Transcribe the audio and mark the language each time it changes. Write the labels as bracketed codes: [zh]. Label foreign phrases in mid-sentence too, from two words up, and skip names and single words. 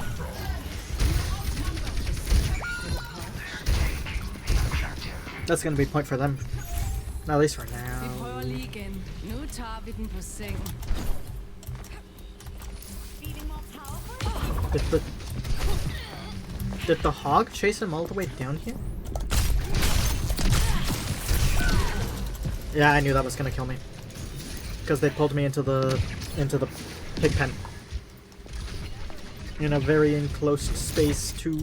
[en] That's gonna be a point for them. At least for [da] Vi [en] now. [da] prøver lige igen. Nu tager vi den på seng. [en] Did the hog chase him all the way down here? Yeah, I knew that was gonna kill me. Because they pulled me into the pig pen. In a very enclosed space too.